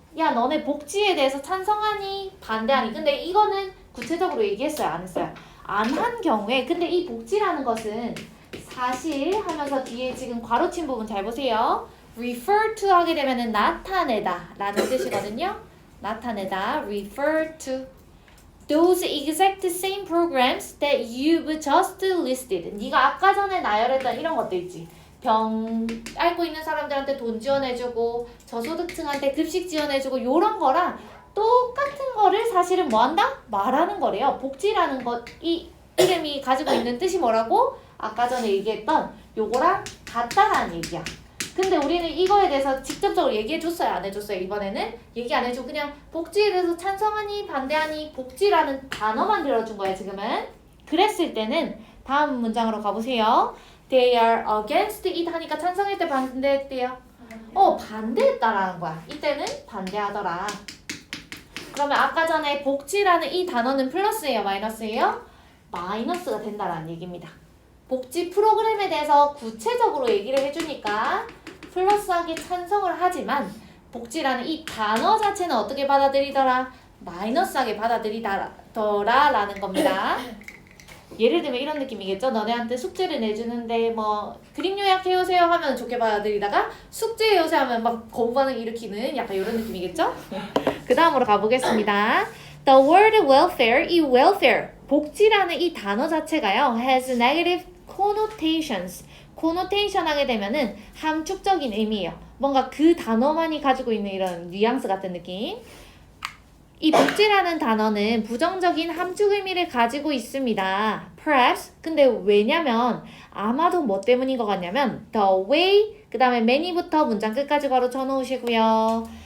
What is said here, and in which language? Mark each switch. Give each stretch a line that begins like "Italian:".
Korean: 야 너네 복지에 대해서 찬성하니? 반대하니? 근데 이거는 구체적으로 얘기했어요? 안 했어요? 안 한 경우에 근데 이 복지라는 것은 사실 하면서 뒤에 지금 괄호친 부분 잘 보세요. refer to 하게 되면은 나타내다 라는 뜻이거든요. 나타내다
English: refer to those exact same programs that you've just listed.
Korean: 네가 아까 전에 나열했던 이런 것도 있지. 병 앓고 있는 사람들한테 돈 지원해주고 저소득층한테 급식 지원해주고 요런 거랑 똑같은 거를 사실은 뭐 한다? 말하는 거래요. 복지라는 것, 이 이름이 가지고 있는 뜻이 뭐라고? 아까 전에 얘기했던 요거랑 같다라는 얘기야. 근데 우리는 이거에 대해서 직접적으로 얘기해줬어요? 안 해줬어요? 이번에는 얘기 안 해주고 그냥 복지에 대해서 찬성하니? 반대하니? 복지라는 단어만 들어준 거야 지금은. 그랬을 때는 다음 문장으로 가보세요.
English: They are against it
Korean: 하니까 찬성했대 반대했대요? 반대했다라는 거야. 이때는 반대하더라. 그러면 아까 전에 복지라는 이 단어는 플러스예요? 마이너스예요? 마이너스가 된다라는 얘기입니다. 복지 프로그램에 대해서 구체적으로 얘기를 해주니까 플러스하게 찬성을 하지만 복지라는 이 단어 자체는 어떻게 받아들이더라? 마이너스하게 받아들이더라 라는 겁니다. 예를 들면 이런 느낌이겠죠? 너네한테 숙제를 내주는데 뭐 그림 요약해오세요 하면 좋게 받아들이다가 숙제 해오세요 하면 막 거부 반응 일으키는 약간 이런 느낌이겠죠? 그 다음으로 가보겠습니다.
English: The word welfare,
Korean: 이 welfare, 복지라는 이 단어 자체가요
English: has negative connotations.
Korean: connotation 하게 되면은 함축적인 의미예요. 뭔가 그 단어만이 가지고 있는 이런 뉘앙스 같은 느낌. 이 복지라는 단어는 부정적인 함축 의미를 가지고 있습니다.
English: Perhaps.
Korean: 근데 왜냐면 아마도 뭐 때문인 것 같냐면
English: the way
Korean: 그 다음에 many부터 문장 끝까지 바로 쳐놓으시고요.